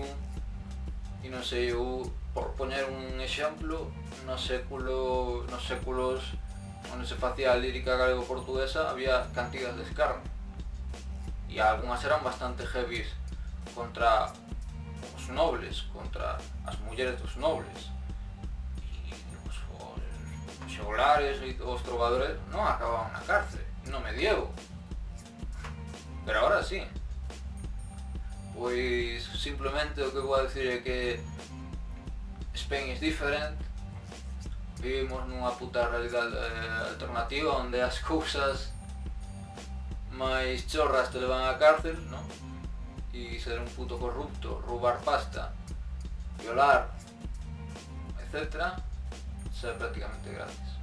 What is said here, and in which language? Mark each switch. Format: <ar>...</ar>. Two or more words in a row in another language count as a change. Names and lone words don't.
<gl>E non sei, eu, por poñer un exemplo, nos séculos onde se facía a lírica galego-portuguesa había cantigas de escarnio, e algunhas eran bastante heavies contra os nobles, contra as mulleres dos nobles, e os xoglares e os trovadores non acababan na cárcel no medievo, pero agora sí. Pois simplemente o que vou a dicir é que</gl> <en>Spain is different.</en> <gl>Vivimos nunha puta realidade alternativa onde as cousas máis chorras te levan á cárcel, non? E ser un puto corrupto, roubar pasta, violar, etc., ser prácticamente gratis.</gl>